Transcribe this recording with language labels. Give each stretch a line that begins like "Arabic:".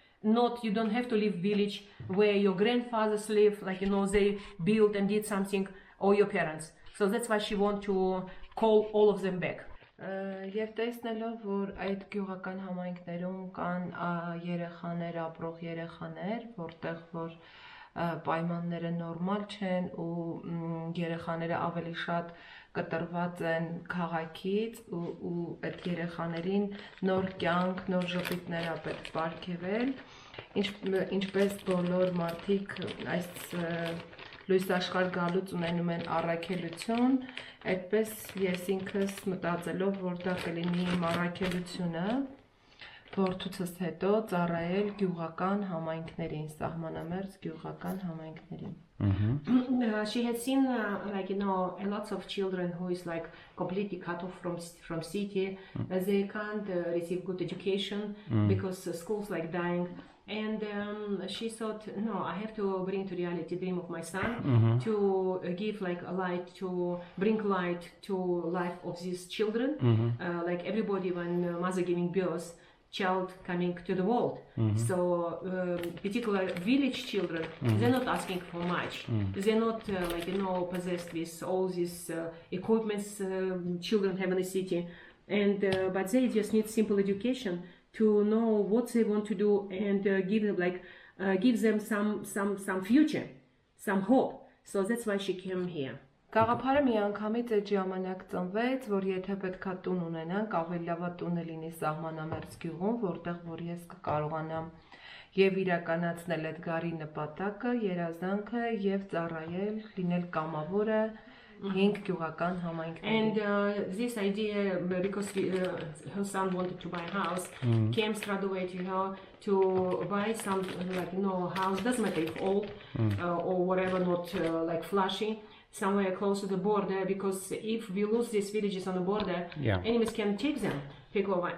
English: Not, you don't have to live village where your grandfathers live, they built and did something, or your parents. So that's why she want to call all of them back.
Armenian: Եվ տեսնելով, որ այդ գյուղական համայնքներում կան երեխաներ, ապրող երեխաներ, որտեղ որ պայմանները նորմալ չեն ու երեխաները ավելի շատ կտրված են քաղաքից ու այդ երեխաներին նոր կյանք, նոր ժպիտներ է պետք պարգևել, ինչպես բոլոր մարդիկ այս լույս աշխարհ գալուց ունենում են առաքելություն, այդպես ես ինքս մտածելով, որ դա կլինի իմ առաքելությունը, Որթուցս հետո ծառայել գյուղական համայնքներին, սահմանամերձ գյուղական համայնքներին.
English: She had seen a lot of children who is completely cut off from city. They can't receive good education because schools dying. And she thought, no, I have to bring to reality the dream of my son to give a light, to bring light to life of these children. Like everybody, when mother giving birth, child coming to the world. So particular village children, they're not asking for much. They're not possessed with all these equipments children have in the city, and but they just need simple education to know what they want to do and give them some future, some hope. So that's why she came here.
Armenian: Գաղափարը մի անգամից այդ ժամանակ ծնվեց, որ եթե պետքա տուն ունենանք, ավելի լավ տունը լինի սահմանամերձ գյուղում, որտեղ որ ես կկարողանամ եւ իրականացնել Էդգարի նպատակը, երազանքը եւ ծառայել, լինել կամավորը 5 գյուղական համայնքների.
English: And this idea, because her son wanted to buy a house, came straight away to her to buy some house, doesn't matter if old or whatever, not flashy, somewhere close to the border, because if we lose these villages on the border, enemies can take over.